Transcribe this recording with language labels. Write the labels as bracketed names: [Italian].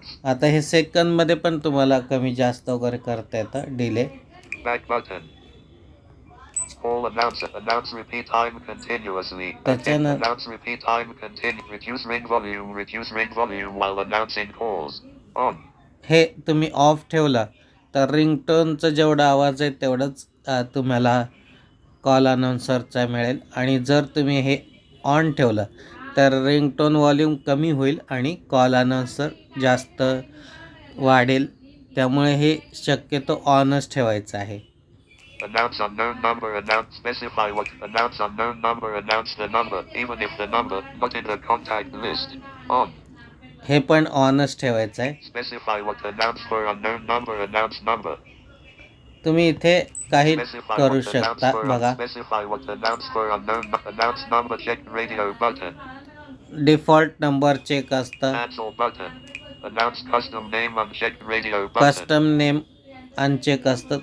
[Marathi] आता हे सेकंदमध्ये पण तुम्हाला कमी जास्त वगैरे करता येतं. [English] Delay. Call announce repeat time continuously. Announce repeat time continue. Reduce ring volume while announcing calls. On. [Marathi] हे तुम्ही ऑफ ठेवलं तर रिंगटोनचा जेवढा आवाज आहे तेवढंच तुम्हाला कॉल अनाउन्सरचा मिळेल. आणि जर तुम्ही हे ऑन ठेवलं तर रिंगटोन व्हॉल्यूम कमी होईल आणि कॉल अनाउन्सर जास्त वाढेल. त्यामुळे हे शक्यतो ऑनच ठेवायचं आहे. [English] Announce unknown number. Specify what. Announce unknown number. Announce the number even if the number not in the contact list. On. [Marathi] हे पण ऑनच ठेवायचं आहे. [English] Specify what. Announce for unknown number. Announce number. [Marathi] तुम्ही इथे काही करू शकता. [English] बघा. Specify what. Announce for unknown. Announce number. Check radio button. [Marathi] Default number check असतं. [English] Cancel button. Announce custom name unchecked radio button. [Marathi] Custom name uncheck असतं.